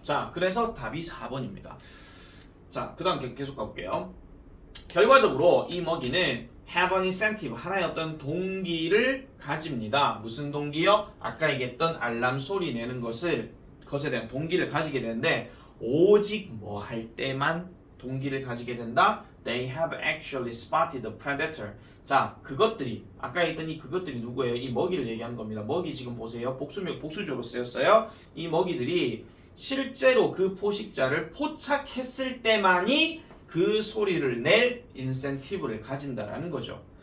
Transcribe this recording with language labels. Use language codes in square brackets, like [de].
[ko] 자, 그래서 답이 4번입니다. 자, 그 다음 계속 가볼게요. 결과적으로 이 먹이는 [en] have an incentive, [ko] 하나의 어떤 동기를 가집니다. 무슨 동기요? 아까 얘기했던 알람 소리 내는 것에 대한 동기를 가지게 되는데 오직 뭐 할 때만 동기를 가지게 된다? [en] They have actually spotted the predator. [ko] 자, 그것들이 아까 했던 그것들이 누구예요? 이 먹이를 얘기하는 겁니다. 먹이 지금 보세요. 복수적으로 쓰였어요. 이 먹이들이 실제로 그 포식자를 포착했을 때만이 그 소리를 낼 인센티브를 가진다라는 거죠.